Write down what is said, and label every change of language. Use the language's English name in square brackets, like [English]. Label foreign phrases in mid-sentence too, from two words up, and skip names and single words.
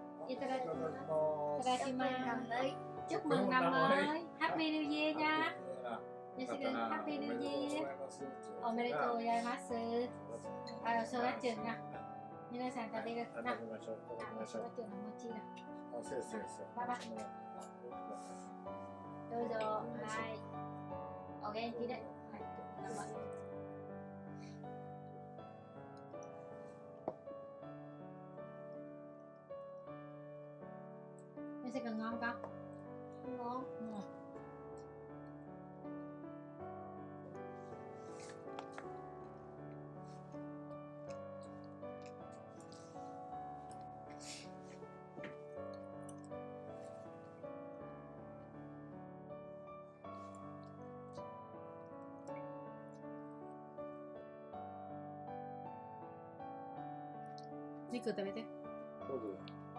[Japanese] いただきます。いたます。 [Vietnamese] だきます。chúc mừng năm mới, [English] Happy New Year nha. Jessica, Happy New Year. [Japanese] おめでとうございます。正月中な。皆さん食べるな。食べましょう。いただきましょう。正月中の餅な。あ、そうそうそう。バイバイ。どうぞ。はい。お元気で。はい。頑張って。Jessica [Vietnamese] ngon không? Ngon. Ngon. Jessica 食べて。 [Japanese] そうです。